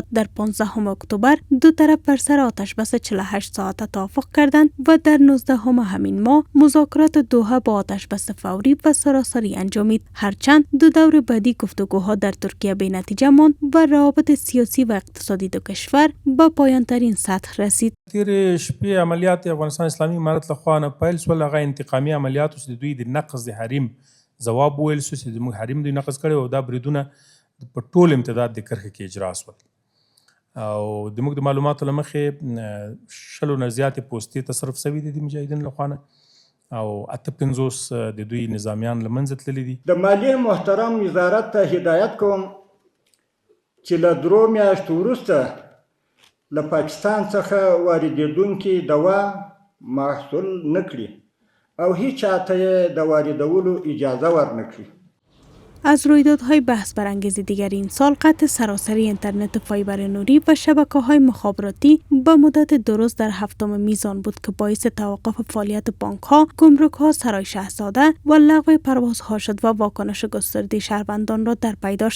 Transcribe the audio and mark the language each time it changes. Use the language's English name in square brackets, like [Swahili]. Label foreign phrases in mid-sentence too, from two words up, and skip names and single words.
[Persian] در 15 اکتبر دو طرف بر سر آتشبس 48 ساعته توافق کردند و در 19 همین ماه مذاکرات دوحه با آتشبس فوری و سراسری انجامید. هرچند دو دور بعدی گفتگو ها در ترکیه به نتیجه ماند و روابط سیاسی و اقتصادی دو کشور به پایان ترین سطح رسید. [Pashto] تیر شپې عملیات افغانستان اسلامي امارت لخوا نه پیل شول، هغه انتقامي عملیات چې دوی د نقض د حریم ځواب وویل شو چې زموږ حریم دوی نقض کړی او دا بریدونه په ټول امتداد د کرښې کې اجرا شول او زموږ د معلوماتو له مخې 100 نه زیاتې پوستې تصرف شوي دي د مجاهدینو لخوا نه او 58 د دوی نظامیان له منځه تللي دي. د مالیې محترم وزارت ته هدایت کوم چې له 3 میاشتو وروسته له پاکستان څخه واردېدونکي دوا محصول نه کړي او هیچ چاته یې د واردولو اجازه ورنه کړي. [Persian] از رویدادهای بحث برانگیز دیگر این سال قطع سراسری اینترنت فایبر نوری و شبکه‌های مخابراتی به مدت 2 روز در 7 میزان بود که باعث توقف فعالیت بانک‌ها، گمرک‌ها، سرای شاهزاده و لغو پروازها شد و واکنش گسترده شهروندان را در پی داشت.